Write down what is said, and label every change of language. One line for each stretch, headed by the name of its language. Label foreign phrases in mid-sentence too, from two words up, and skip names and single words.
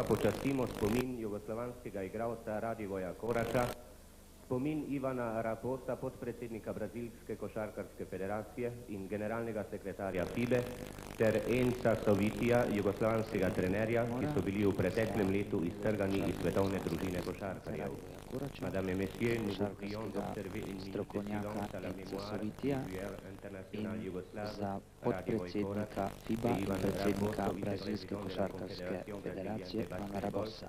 Slovenian: počastimo spomin jugoslovanskega igralca Radivoja Korača, spomin Ivana Raposa, podpredsednika Brazilske košarkarske federacije in generalnega sekretarja FIBE, ter Enca Sovitija, jugoslovanskega trenerja, ki so bili v preteklem letu iztrgani iz svetovne družine košarkarjev.
French: Madame et messieurs, nous vous prions d'observer une minute de silence à la mémoire du joueur international yougoslave
Slovenian: podpredsednika FIBA in predsednika Brazilske košarkarske federacije Ivana Raposa.